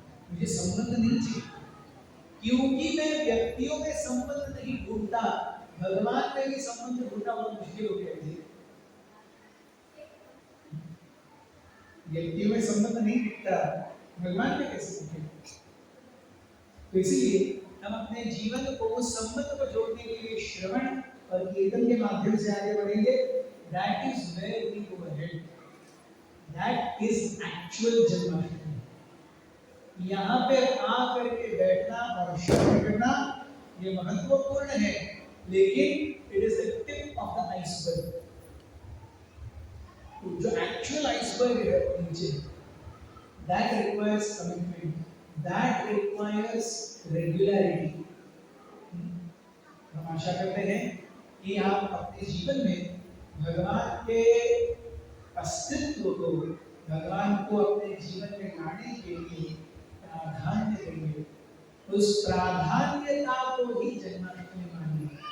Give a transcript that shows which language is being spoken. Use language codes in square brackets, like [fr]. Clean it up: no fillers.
[hi] मुझे संबंध नहीं चाहिए, क्योंकि मैं व्यक्तियों में संबंध नहीं ढूंढता, भगवान में भी संबंध ढूंढना बहुत मुश्किल हो गया है। व्यक्तियों में संबंध नहीं दिखता, भगवान में कैसे दिखेगा? तो इसीलिए हम अपने जीवन को उस संबंध को जोड़ने के लिए श्रवण और कीर्तन के माध्यम से आगे बढ़ेंगे। [en] That is where we go ahead. That is actual Janmashtami. [hi] यहाँ पे आकर के बैठना और श्रवण करना ये महत्वपूर्ण है, लेकिन [en] it is the tip of the iceberg। [hi] जो एक्चुअल आइसबर्ग है नीचे, [en] that requires commitment, that requires regularity। [hi] हम आशा करते हैं कि आप अपने जीवन में भगवान के अस्तित्व को, भगवान को अपने जीवन में लाने के लिए प्राधान्य देंगे। उस प्राधान्यता को ही जन्माष्टमी मानिए।